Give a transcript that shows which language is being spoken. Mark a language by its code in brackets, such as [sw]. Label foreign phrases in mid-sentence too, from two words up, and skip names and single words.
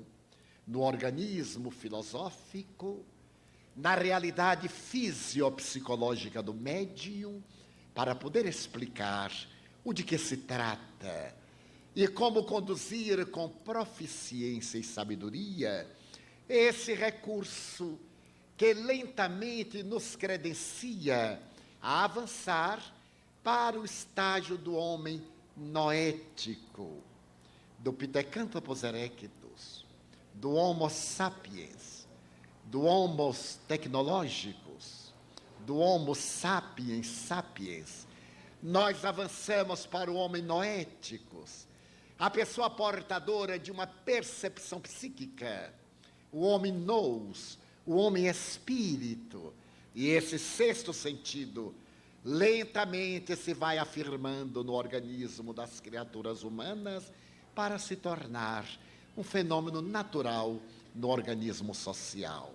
[pt] no organismo filosófico, na realidade fisiopsicológica do médium, para poder explicar o de que se trata e como conduzir com proficiência e sabedoria esse recurso que lentamente nos credencia a avançar para o estágio do homem noético, do Pithecanthropus erectus, do Homo sapiens, do Homos tecnológicos, do Homo sapiens sapiens. Nós avançamos para o homem noéticos, a pessoa portadora de uma percepção psíquica, o homem nous, o homem espírito, e esse sexto sentido lentamente se vai afirmando no organismo das criaturas humanas para se tornar um fenômeno natural no organismo social.